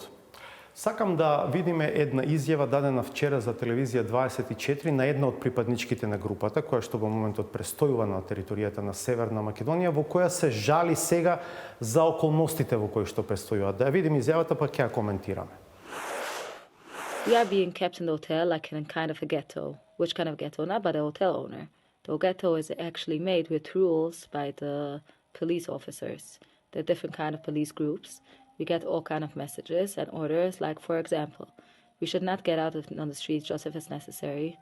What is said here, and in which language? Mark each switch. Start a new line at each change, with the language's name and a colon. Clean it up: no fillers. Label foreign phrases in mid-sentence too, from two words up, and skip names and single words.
Macedonian: Сакам да видиме една изјава дадена вчера за телевизија 24 на една од припадничките на групата, која што во моментот престојува на територијата на Северна Македонија, во која се жали сега за околностите во кои што престојуваат. Да ја видим изјавата, па ќе ја коментираме.
English: We are being kept in the hotel like in kind of a ghetto. Which kind of ghetto? Not by the hotel owner. The ghetto is actually made with rules by the police officers. There are different kind of police groups. We get all kind of messages and orders, like, for example, we should not get out on the streets just if it's necessary.